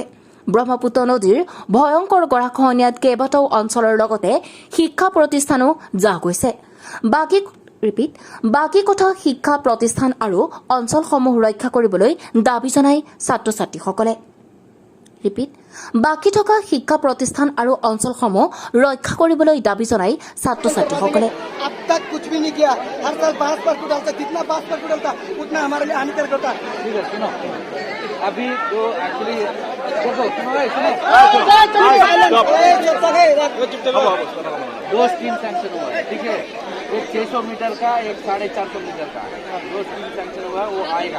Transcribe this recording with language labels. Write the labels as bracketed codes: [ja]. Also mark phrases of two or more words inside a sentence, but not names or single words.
[as] ব্ৰহ্মপুত্ৰ নদীৰ ভয়ংকৰ গৰাখহনীয়াত কেইবাটাও অঞ্চলৰ লগতে শিক্ষা প্ৰতিষ্ঠানো জাহ গৈছে। বাকী কথা শিক্ষা প্ৰতিষ্ঠান আৰু অঞ্চলসমূহ ৰক্ষা কৰিবলৈ দাবী জনায় ছাত্ৰ ছাত্ৰীসকলে। বাকী থকা শিক্ষা প্ৰতিষ্ঠান আৰু অঞ্চলসমূহ ৰক্ষা কৰিবলৈ দাবী জনায় ছাত্ৰ ছাত্ৰীসকলে। [hi] अब तक कुछ भी नहीं किया, हर साल बांस पर कुदालता, जितना बांस पर कुदालता उतना हमारे लिए हानिकारक होता है। ठीक है, सुनो, अभी तो एक्चुअली दो [en] scheme sanction [hi] हुआ है, ठीक है, एक 600 मीटर का, एक 450 मीटर का, दो [en] scheme sanction [hi] हुआ है, वो आएगा।